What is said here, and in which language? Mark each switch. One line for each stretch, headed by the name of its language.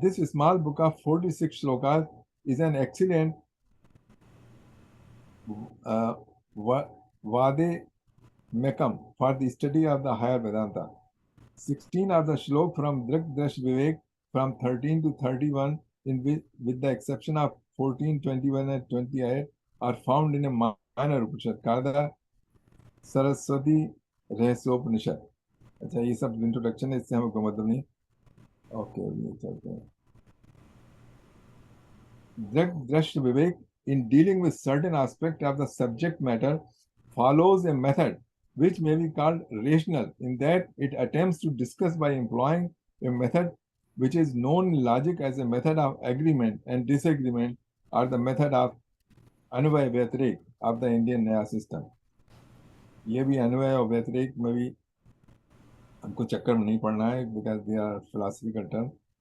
English: This small book of 46 shlokas is an excellent Vade Mekam for the study of the higher Vedanta. 16 are the shlok from Drak Drash Vivek from 13 to 31, in which, with the exception of 14, 21 and 28, are found in a minor Upanishad, Kada Saraswati Rahasyopanishad.
Hindi: अच्छा, ये सब introduction है, इससे हमें कोई मतलब नहीं. Okay, ये चलते हैं.
English: Drak Drash Vivek, in dealing with certain aspect of the subject matter, follows a method which may be called rational, in that it attempts to discuss by employing a method which is known in logic as a method of agreement and disagreement, or the method of Anvay Vyatirik of the Indian Nyaya system.
Hindi: ये भी अन्वय और व्यतिरेक में भी हमको चक्कर में नहीं पड़ना है,
English: because they are philosophical terms.